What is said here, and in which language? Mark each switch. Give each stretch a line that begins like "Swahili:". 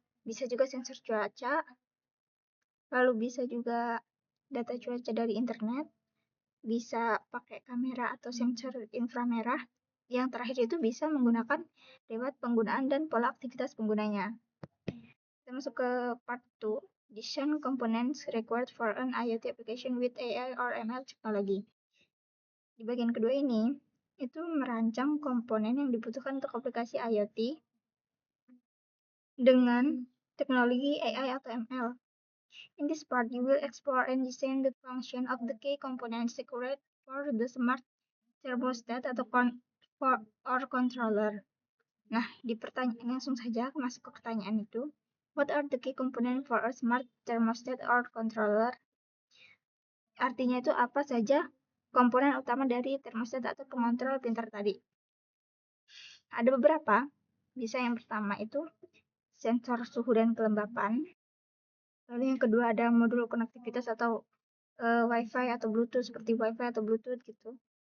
Indonesian: Bisa juga sensor cuaca. Lalu bisa juga data cuaca dari internet. Bisa pakai kamera atau sensor inframerah. Yang terakhir itu bisa menggunakan lewat penggunaan dan pola aktivitas penggunanya. Kita masuk ke part 2.
English: Design components required for an IoT application with AI or ML technology.
Indonesian: Di bagian kedua ini, itu merancang komponen yang dibutuhkan untuk aplikasi IoT dengan teknologi AI atau ML.
English: In this part, you will explore and design the function of the key components required for the smart thermostat atau controller.
Indonesian: Nah, langsung saja masuk ke pertanyaan itu.
English: What are the key components for a smart thermostat or controller?
Indonesian: Artinya itu apa saja komponen utama dari termostat atau pengontrol pintar tadi? Ada beberapa. Bisa yang pertama itu sensor suhu dan kelembapan. Lalu yang kedua ada modul konektivitas atau Wi-Fi atau Bluetooth seperti Wi-Fi atau Bluetooth gitu.